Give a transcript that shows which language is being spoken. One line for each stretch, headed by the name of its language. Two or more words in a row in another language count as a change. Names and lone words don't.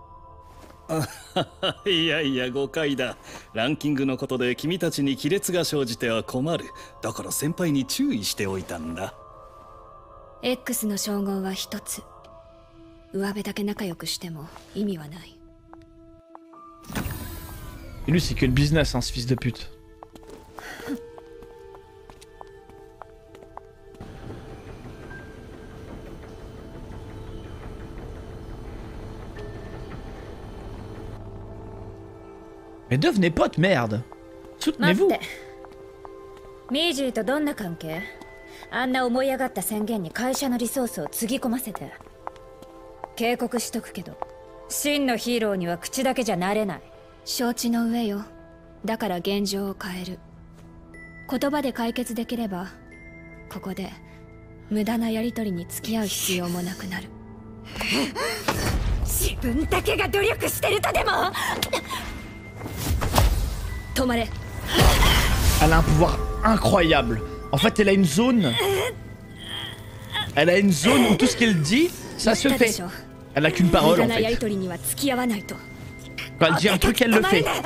Japanese: いやいや誤解だ。ランキングのことで君たちに亀裂が生じては困る。だから先輩に注意しておいたんだ。 X の称号は一つ。上辺だけ仲良くしても意味はない。
French: Et lui, c'est que le business, hein, ce fils de pute. Mais devenez potes, merde. Soutenez-vous.
Japanese: ミージーとどんな関係？あんな思い上がった宣言に会社のリソースをつぎ込ませて。警告しとくけど、真のヒーローには口だけじゃなれない。承知の上よ。だから現状を変える。言葉で解決できれば、ここで無駄なやりとりに付き合う必要もなくなる。自分だけが努力してるとでも？止まれ。
French: Elle a un pouvoir incroyable. En fait, elle a une zone. Elle a une zone où tout ce qu'elle dit, ça se fait. Elle a qu'une parole en fait. Quand elle dit un truc, elle le fait.